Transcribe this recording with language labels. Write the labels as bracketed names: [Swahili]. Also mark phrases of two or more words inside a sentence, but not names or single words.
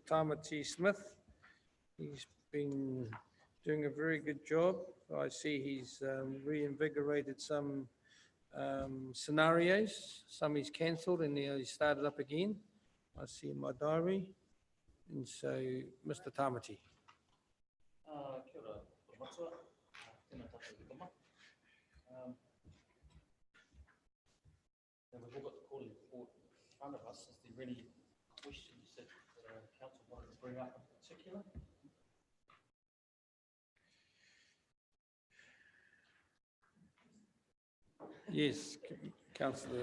[English] Tamati Smith, he's been doing a very good job. I see he's reinvigorated some scenarios. Some he's cancelled and he started up again. I see in my diary. And so, Mr. Tamati. [Māori] Kia ora, matua. Tēnā tātou te toma. [English] Now we've all got the quarterly report in front of us. Is there any questions that council wanted to bring up in particular? Yes, Councillor.